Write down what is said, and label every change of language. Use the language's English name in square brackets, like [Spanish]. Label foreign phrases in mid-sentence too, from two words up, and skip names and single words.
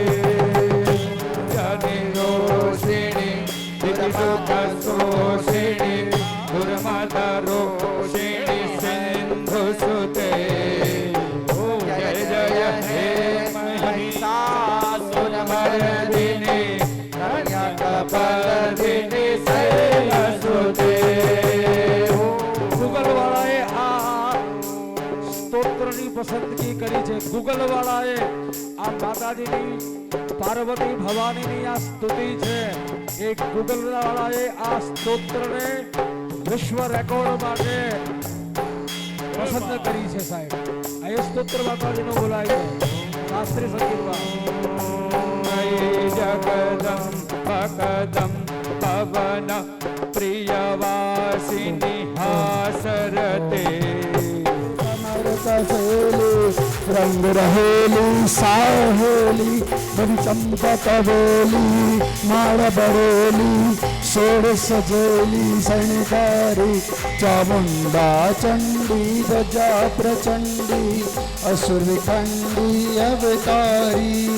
[Sanskrit] जनि रोषिणी दितिसुख सोषिणी दुर्मद रोषिणी सिंधु सुते जय जय हे महिषासुरमर्दिनी [Gujarati] ગૂગલ વાળાએ આ સ્તોત્રની પસંદગી કરી છે. ગૂગલ વાળાએ આ માતાજીની પાર્વતી ભવાનીની આ સ્તુતિ છે. એ ગૂગલ વાળાએ આ સ્તોત્રને વિશ્વ રેકોર્ડ માટે પસંદ કરી છે સાહેબ. આ એ સ્તોત્ર માતાજીનું બોલાય છે શાસ્ત્રીય સંગીતમાં. [Sanskrit] जगदं भगदं पवन प्रियवासिनी हासरते [Hindi] रंग रहेली साहेली बड़ी चंपक बोली माड़ बरेली सोड़ सजेली शणिकारी चामुंडा चंडी ध्वजा प्रचंडी असुर विखंडी अवतारी